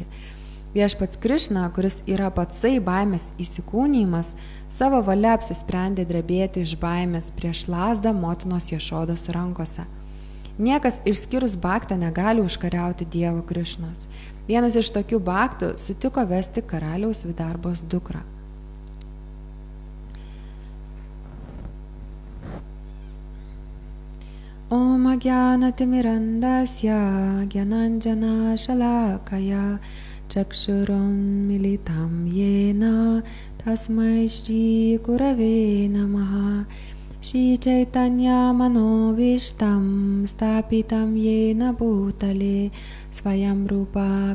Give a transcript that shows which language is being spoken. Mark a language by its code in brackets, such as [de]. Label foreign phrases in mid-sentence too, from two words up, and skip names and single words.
[lt] Viešpats Krišna, kuris yra patsai baimės įsikūnijimas, savo valia apsisprendė drebėti iš baimės prieš lazdą motinos Ješodos rankose. Niekas išskyrus baktą negali užkariauti Dievo Krišnos. Vienas iš tokių baktų sutiko vesti karaliaus Vidarbos dukrą. [sa] ॐ अज्ञानतिमिरान्धस्य ज्ञानाञ्जन शलाकया चक्षुरुन् मीलितं येन तस्मै श्री गुरवे नमः श्री चैतन्य मनोऽभीष्टं स्थापितं येन भूतले स्वयं रूप